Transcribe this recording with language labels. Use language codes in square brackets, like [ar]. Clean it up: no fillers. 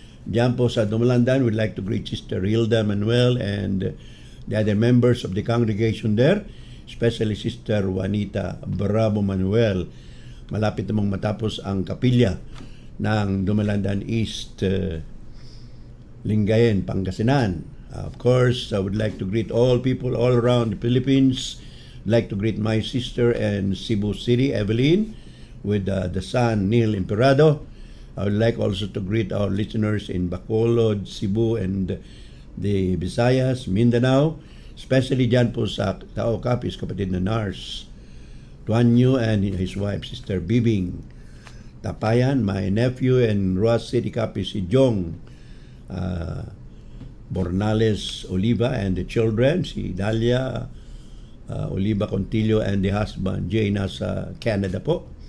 [tl] Diyan po sa Dumalandan, [en] we'd like to greet Sister Hilda Manuel and the other members of the congregation there, especially Sister Juanita Bravo Manuel. [tl] Malapit namang matapos ang kapilya ng Dumalandan East, Lingayen, Pangasinan. [en] Of course, I would like to greet all people all around the Philippines. I'd like to greet my sister in Cebu City, Evelyn, with the son, Neil Imperado. I would like also to greet our listeners in Bacolod, Cebu, and the Visayas, Mindanao, especially dyan po sa Tao Capiz, kapatid na Nars Tuanyo and his wife, Sister Bibing Tapayan, my nephew in Roas City, Capiz, si Jong Bornales Oliva and the children, si Dalia Oliva Contillo and the husband, Jay, [tl] nasa Canada po.